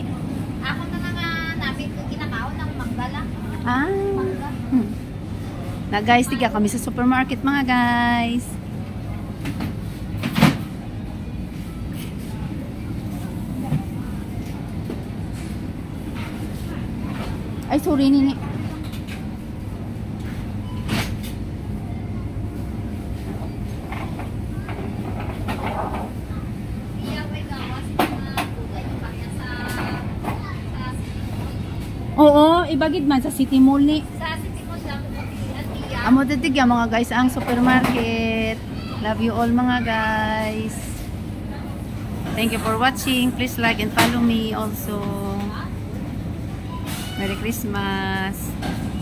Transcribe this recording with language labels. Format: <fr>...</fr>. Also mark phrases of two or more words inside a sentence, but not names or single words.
<hil>Ako na nga nabit ko kinakaon ng mangga lang. Mangga. Na guys, tiga kami sa supermarket mga guys. Ay, sorry nini. Oo, ibagid man sa City Mall ni. Sa City Mall lang ko Amo titigya mga guys ang supermarket.</hil> <en>Love you all mga guys. Thank you for watching. Please like and follow me also. Merry Christmas.</en>